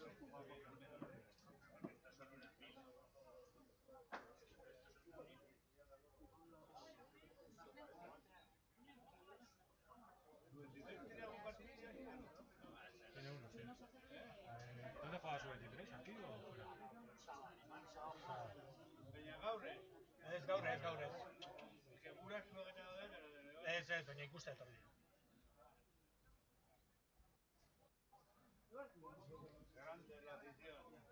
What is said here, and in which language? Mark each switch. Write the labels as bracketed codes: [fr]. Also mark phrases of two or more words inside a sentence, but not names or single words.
[es] Tiene uno, sí. ¿Dónde juega su 23? ¿Aquí o fuera? [eu] Ez gaur, ez gaur, ez. Ez, baina ikuste etorri. [es] Grande la afición.